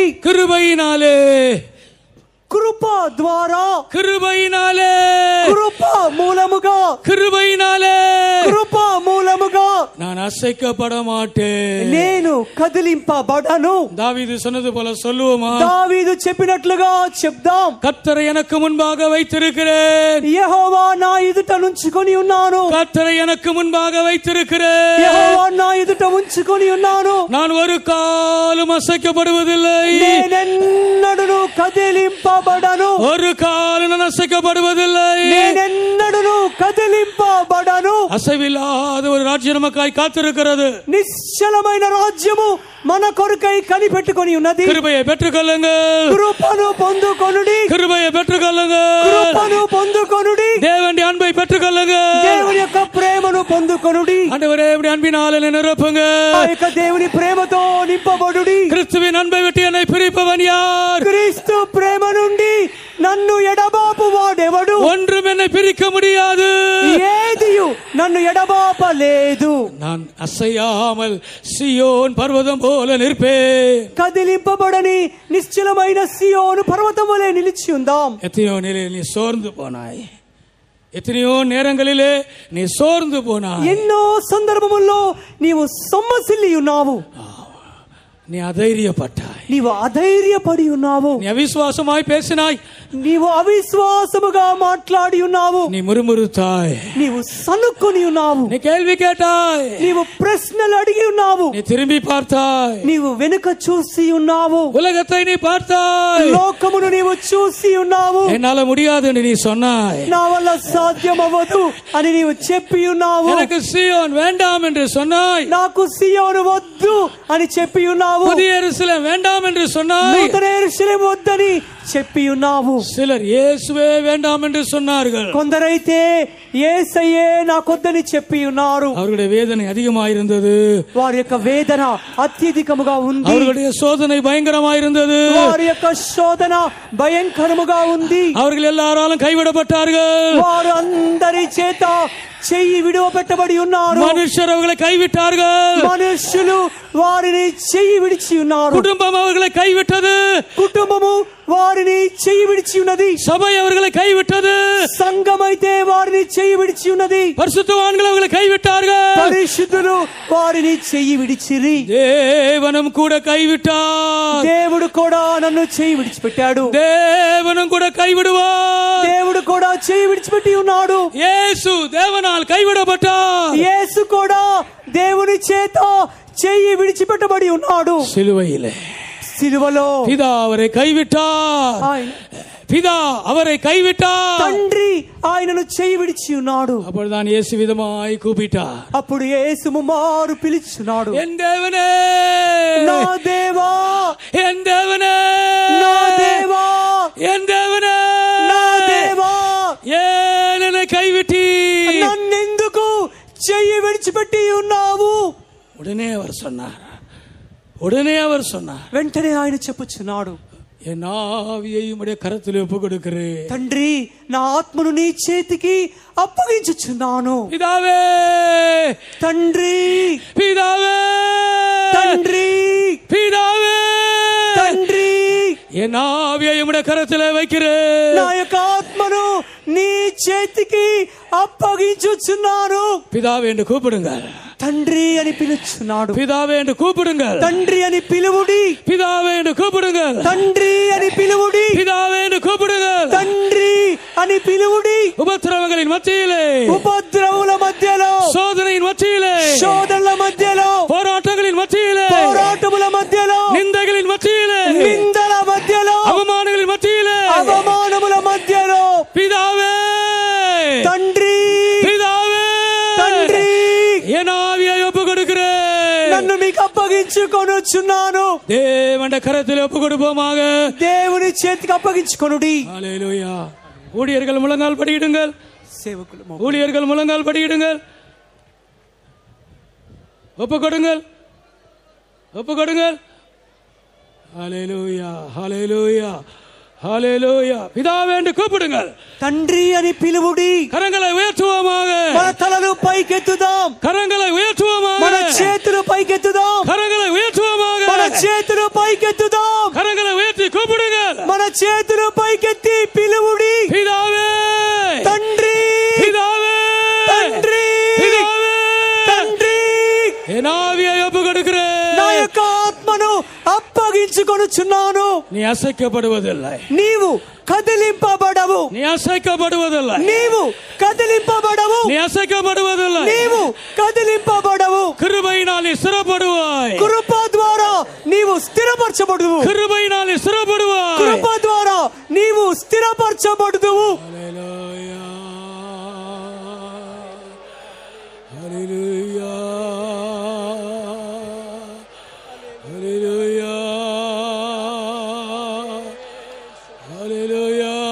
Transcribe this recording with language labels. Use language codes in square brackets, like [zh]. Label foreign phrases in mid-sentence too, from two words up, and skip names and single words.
[ta] கிருபையினாலே, [te] కృప ద్వారా, [ta] கிருபையினாலே, [te] కృప మూలముగా, [ta] கிருபையினாலே, [te] కృప మూలముగా [ta] நான் அசைக்கப்பட மாட்டேன். [te] నేను కదిలింపబడను. [ta] தாவீது சொன்னது போல சொல்லுவோமா? [te] దావీదు చెప్పినట్లుగా చెప్దాం. [ta] கர்த்தரை எனக்கு முன்பாக வைத்திருக்கிறேன், [te] యెహోవా నా ఎదుట ఉంచుకొని ఉన్నాను. [ta] கர்த்தரை எனக்கு முன்பாக வைத்திருக்கிறேன், [te] యెహోవా నా ఎదుట ఉంచుకొని ఉన్నాను. [ta] நான் ஒரு காலும் அசைக்கப்படுவதில்லை, [te] నేనెన్నడూ కదిలింపబడను. [ta] ஒரு காலம் நான் அசைக்கப்படுவதில்லை. [te] నేనెన్నడూ కదిలింపబడను. [ta] அசைவில்லாத ஒரு ராஜ்யம் நமக்காய் காத்திருக்கிறது. [te] నిశ్చలమైన రాజ్యము మన కొరకై కనిపెట్టుకొని ఉన్నది. [ta] கிருபையை பெற்றுக்கொள்ளுங்கள், [te] కృపను పొందుకొనుడి. [ta] கிருபையை பெற்றுக்கொள்ளுங்கள், [te] కృపను పొందుకొనుడి. [ta] தேவனுடைய அன்பை பெற்றுக்கொள்ளுங்கள். [te] దేవుని యొక్క ప్రేమను పొందుకొనుడి. [ta] ஆண்டவரே, இப்படி அன்பினாலே என்னை நிரப்புங்க. [te] ఆ యొక్క దేవుని ప్రేమతో నింపబడుడి. [ta] கிறிஸ்துவின் அன்பை விட்டு என்னை பிரிப்பவன் யார்? [te] క్రీస్తు ప్రేమ నుండి నన్ను ఎడబాపు వాడెవడు? [ta] ஒன்றும் என்னை பிரிக்க முடியாது. [te] ఏదియు నన్ను ఎడబాపలేదు. [ta] நான் அசையாமல் சியோன் பர்வதம் போல நிற்பேன். [te] కదిలింపబడని నిశ్చలమైన సియోను పర్వతం వలె నిలిచి ఉందాం. [ta] எத்தனையோ நிலையில் நீ சோர்ந்து போனாய், எத்தனையோ நேரங்களிலே நீ சோர்ந்து போனாய், [te] ఎన్నో సందర్భముల్లో నీవు సొమ్మసిల్లి ఉన్నావు. [ta] நீ அதைரியப்பட்டாய், [te] నీవు అధైర్యపడి ఉన్నావు. [ta] நீ அவிசுவாசமாய் பேசினாய், [te] నీవు అవిశ్వాసముగా మాట్లాడి ఉన్నావు. [ta] நீ முறுமுறுத்தாய், [te] నీవు సనుక్కొని ఉన్నావు. [ta] நீ கேள்வி கேட்டாய், [te] నీవు ప్రశ్నలు అడిగి ఉన్నావు. [ta] நீ திரும்பி பார்த்தாய், [te] నీవు వెనుక చూసి ఉన్నావు. [ta] உலகத்தை நீ பார்த்தாய், [te] లోకమును నీవు చూసి ఉన్నావు. [ta] என்னால முடியாது என்று நீ சொன்னாய், [te] నా వల్ల సాధ్యమవ్వదు అని నీవు చెప్పి ఉన్నావు. [ta] எனக்கு சீயோன் வேண்டாம் என்று சொன்னாய், [te] నాకు సియోను వద్దు అని చెప్పి ఉన్నావు. [ta] புதிய எருசலேம் வேண்டாம் என்று சொன்னாய், [te] నూతన యెరూషలేము వద్దని చెప్పి ఉన్నావు. [ta] சிலர் இயேசுவே வேண்டாம் என்று சொன்னார்கள். [te] కొందరైతే యేసయ్యే నాకొద్దని చెప్పి ఉన్నారు. [ta] அவர்களுடைய வேதனை அதிகமாயிருந்தது. [te] వారి యొక్క వేదన అత్యధికముగా ఉంది. [ta] அவர்களுடைய சோதனை பயங்கரமாயிருந்தது. [te] వారి యొక్క శోధన భయంకరముగా ఉంది. [ta] அவர்கள் எல்லாராலும் கைவிடப்பட்டார்கள். [te] వారు అందరి చేత చెయ్యి విడివపెట్టబడి ఉన్నారు. [ta] மனுஷர் அவர்களை கைவிட்டார்கள். [te] మనుషులు వారిని చెయ్యి విడిచి ఉన్నారు. [ta] குடும்பம் அவர்களை கைவிட்டது. [te] కుటుంబము వారిని చెయ్యి విడిచి ఉన్నది. [ta] சபை அவர்களை கைவிட்டது. [te] సంఘమైతే వారిని చెయ్యి విడిచి ఉన్నది. [ta] பரிசுத்தவான்கள் அவர்களை கைவிட்டார்கள். [te] పరిశుద్ధులు వారిని చెయ్యి విడిచిరి. [ta] தேவனும் கூட கைவிட்டார். [te] దేవుడు కూడా నన్ను చెయ్యి విడిచిపెట్టాడు. [ta] தேவனும் கூட கைவிடுவார். [te] దేవుడు కూడా చెయ్యి విడిచిపెట్టి ఉన్నాడు. [ta] இயேசு தேவனால் கைவிடப்பட்டார். [te] యేసు కూడా దేవుని చేత చెయ్యి విడిచిపెట్టబడి ఉన్నాడు. [ta] சிலுவையிலே [te] సిలువలో [ta] பிதா அவரை கைவிட்டார். பிதா அவரை கைவிட்டார். [te] తండ్రి ఆయనను చెయ్యి విడిచి ఉన్నాడు. [ta] அப்பொழுதுதான் இயேசு விதமாய் கூப்பிட்டார். [te] అప్పుడు యేసు ముమ్మారు పిలుచున్నాడు. [ta] என் தேவனே, [te] నా దేవా, [ta] என் தேவனே, [te] నా దేవా, [ta] என் தேவனே, [te] నా దేవా, [ta] ஏன் என்னை கைவிட்டி? [te] నన్నెందుకు చెయ్యి విడిచిపెట్టి ఉన్నావు? [ta] உடனே அவர் சொன்னார். உடனே அவர் சொன்னார். [te] వెంటనే ఆయన చెప్పుచున్నాడు, [ta] என் ஆவியை உம்முடைய கரத்தில் ஒப்புக் கொடுக்கிறேன். [te] తండ్రి, నా ఆత్మను నీ చేతికి అప్పగించుచున్నాను. [ta] பிதாவே, [te] తండ్రి, [ta] பிதாவே, [te] తండ్రి, [ta] பிதாவே, [te] తండ్రి, [ta] என் ஆவியை உம்முடைய கரத்தில் வைக்கிறேன். [te] నా యొక్క ఆత్మను నీ చేతికి అప్పగించుచున్నాను. [ta] பிதாவே என்று கூப்பிடுங்க. [te] తండ్రి అని పిలుచున్నాడు. [ta] பிதாவே என்று கூப்பிடுங்க. [te] తండ్రి అని పిలువుడి. [ta] பிதாவே என்று கூப்பிடுங்க. [te] తండ్రి అని పిలువుడి. [ta] பிதாவே என்று கூப்பிடுங்க. [te] తండ్రి అని పిలువుడి. [ta] உபத்திரவங்களின் மத்தியிலே, [te] ఉపద్రవముల మధ్యలో, [ta] சோதனையின் மத்தியிலே, [te] శోధనల మధ్యలో, [ta] போராட்டங்களின் மத்தியிலே, [te] పోరాటముల మధ్యలో, [ta] நிந்தைகளின் மத்தியிலே, [te] నిందల మధ్యలో, [ta] அவமானங்களின் மத்தியிலே, [te] అవమానముల మధ్యలో, [ta] பிதாவே, [te] తండ్రి, [ta] பிதாவே, [te] తండ్రి, [ta] என் ஆவியை ஒப்புக் கொடுக்கிறேன். [te] నన్ను మీకు అప్పగించుకొనుచున్నాను. [ta] தேவனுடைய கரத்தில் ஒப்புக் கொடுப்போமாக. [te] దేవుని చేతికి అప్పగించుకొనుడి. [ta] ஹல்லேலூயா. ஊழியர்கள் முழங்கால் படியிடுங்கள். [te] సేవకులు [ta] ஊழியர்கள் முழங்கால் படியிடுங்கள். ஒப்புக் கொடுங்கள், ஒப்புக் கொடுங்கள். ஹல்லேலூயா, ஹல்லேலூயா, ஹல்லேலூயா. பிதாவே என்று கூப்பிடுங்கள். [te] తండ్రి అని పిలువుడి. [ta] கரங்களை உயர்த்துவோமாக. [te] మన తలలు పైకెత్తుదాం. [ta] கரங்களை உயர்த்துவோமாக. [te] మన చేతులు పైకెత్తుదాం. [ta] கரங்களை உயர்த்துவோமாக. [te] మన చేతులు పైకెత్తుదాం. [ta] கரங்களை உயர்த்தி கூப்பிடுங்கள். [te] మన చేతులు పైకెత్తి పిలువుడి. [ta] பிதாவே, [te] తండ్రి, [ta] பிதாவே, [te] తండ్రి, [ta] பிதாவே, [te] తండ్రి, [ta] என் ஆவியை ஒப்புக் கொடுக்கிறேன். [te] నా యొక్క ఆత్మను అప్పగించుకొనుచున్నాను. [ta] நீ அசைக்கப்படுவதில்லை. [te] నీవు కదిలింపబడవు. [ta] நீ అసైக்கப்படுவதில்லை. [te] నీవు కదిలింపబడవు. [ta] நீ అసైக்கப்படுவதில்லை. [te] నీవు కదిలింపబడవు. [ta] கிருபையினால் நீ ஸ்திரப்படுவாய். [te] కృప ద్వారా నీవు స్థిరపరచబడుదువు. [ta] கிருபையினால் நீ ஸ்திரப்படுவாய். [te] కృప ద్వారా నీవు స్థిరపరచబడుదువు. [ta] ஹல்லேலூயா, ஹல்லேலூயா, ஹல்லேலூயா, ஹல்லேலூயா,